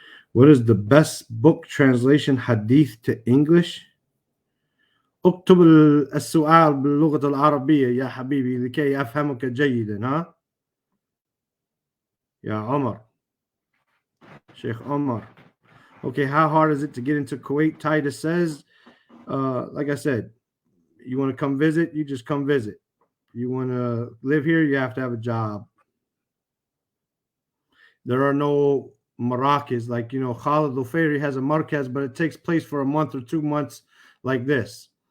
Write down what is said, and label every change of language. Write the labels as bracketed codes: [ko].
[en] What is the best book translation hadith to English? [ar] اكتب السؤال باللغة العربية يا حبيبي لكي أفهمك جيدا ها يا عمر Sheikh Omar. [en] Okay, how hard is it to get into Kuwait? Titus says, like I said, you want to come visit, you just come visit. You want to live here, you have to have a job. There are no Marrakes, like, Khalid Al-Fayri has a markaz, but it takes place for a month or 2 months like this.